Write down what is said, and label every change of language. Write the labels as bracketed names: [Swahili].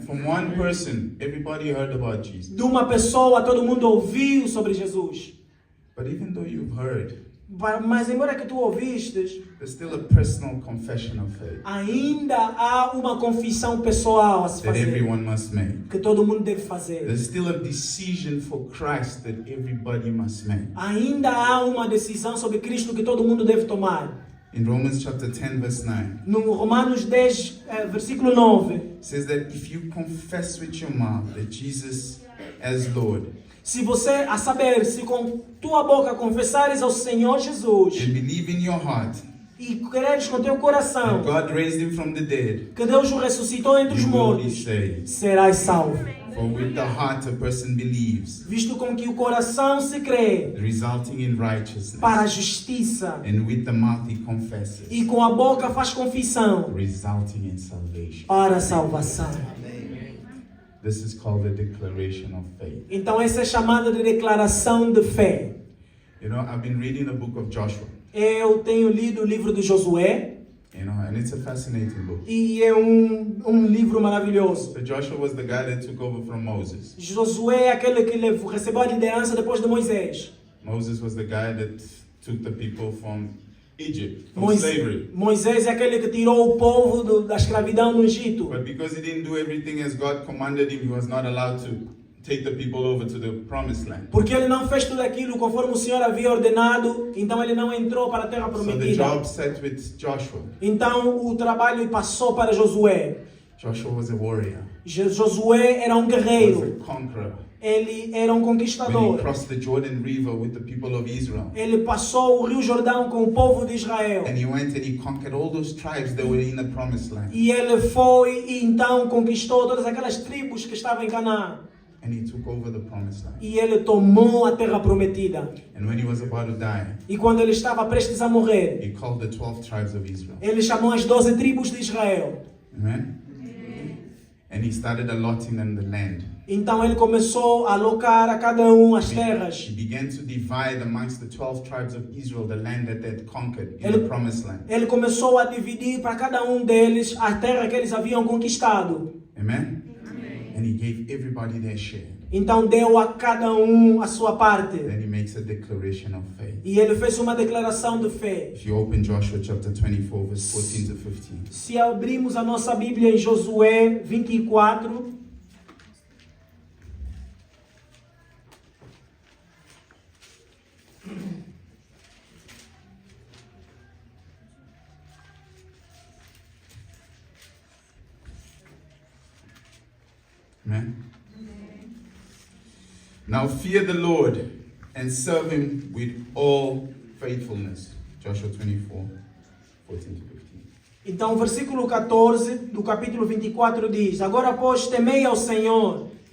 [English] From one person, everybody heard about Jesus. [Portuguese] De uma pessoa, todo mundo ouviu sobre Jesus. [English] But even though you've heard, [Portuguese] Mas embora que tu ouvistes, [English] there's still a personal confession of faith [Portuguese] ainda há uma confissão pessoal a se [English] that [Portuguese] fazer, [English] everyone must make. [Portuguese] que todo mundo deve fazer. [English] There's still a decision for Christ that everybody must make. [Portuguese] Ainda há uma decisão sobre Cristo que todo mundo deve tomar. [English] In Romans chapter 10 verse 9, [Portuguese] No Romanos 10, versículo 9, [English] it says that if you confess with your mouth that Jesus as Lord [Portuguese] se você, a saber, se com tua boca confessares ao Senhor Jesus [English] and believe in your heart [Portuguese] e creres com teu coração [English] that God raised him from the dead, [Portuguese] que Deus o ressuscitou entre os [English] you will be [Portuguese] mortos, [English] saved. [Portuguese] serás salvo. [English] For with the heart a person believes, [Portuguese] Visto com que o coração se crê [English] resulting in righteousness, [Portuguese] para a justiça [English] and with the mouth he confesses, [Portuguese] e com a boca faz confissão [English] resulting in salvation. [Portuguese] para a salvação. [English] This is called the declaration of faith. [Portuguese] Então essa é chamada de declaração de fé. [English] You know, I've been reading the book of Joshua, [Portuguese] Eu tenho lido o livro de Josué [English] you know, and it's a fascinating book. [Portuguese] e é um livro maravilhoso. [English] So Joshua was the guy that took over from Moses. [Portuguese] Josué é aquele que recebeu a liderança depois de Moisés. [English] Moses was the guy that took the people from Egypt, from slavery. [Portuguese] Moisés é aquele que tirou o povo da escravidão no Egito. [English] But because he didn't do everything as God commanded him, he was not allowed to take the people over to the promised land. [Portuguese] Porque ele não fez tudo aquilo conforme o Senhor havia ordenado, então ele não entrou para a terra [English] So the [Portuguese] prometida. [English] job sat with Joshua. [Portuguese] Então o trabalho passou para Josué. [English] Joshua was a warrior. [Portuguese] Josué era um [English] He was [Portuguese] guerreiro. [English] a conqueror. [Portuguese] Ele era um [English] When he [Portuguese] conquistador. [English] crossed the Jordan River with the people of Israel, [Portuguese] Ele passou o Rio Jordão com o povo de Israel. [English] and he went and he conquered all those tribes that were in the promised land. [Portuguese] E ele foi e então conquistou todas aquelas tribos que estavam em Canaã. [English] And he took over the promised land. [Portuguese] E ele tomou a terra prometida. [English] And when he was about to die, [Portuguese] E quando ele estava prestes a morrer, [English] he called the 12 tribes of Israel. [Portuguese] ele chamou as 12 tribos de Israel. [English] Amen? And he started allotting them the land. [Portuguese] Então ele começou a alocar a cada um as terras. [English] He began to divide amongst the 12 tribes of Israel the land that they had conquered in the promised land. [Portuguese] Ele começou a dividir para cada um deles a terra que eles haviam conquistado. [English] Amen? And he gave everybody their share. [Portuguese] Então deu a cada um a sua parte. [English] Then he makes a declaration of faith. [Portuguese] E ele fez uma declaração de fé. [English] If you open Joshua chapter 24, verse 14 to 15. [Portuguese] Se abrimos a nossa Bíblia em Josué 24, [English] Amen? Now fear the Lord and serve him with all faithfulness. Joshua 24, 14 to 15. [Portuguese] então o versículo 14 do capítulo 24 diz: Agora, pois, temei ao Senhor,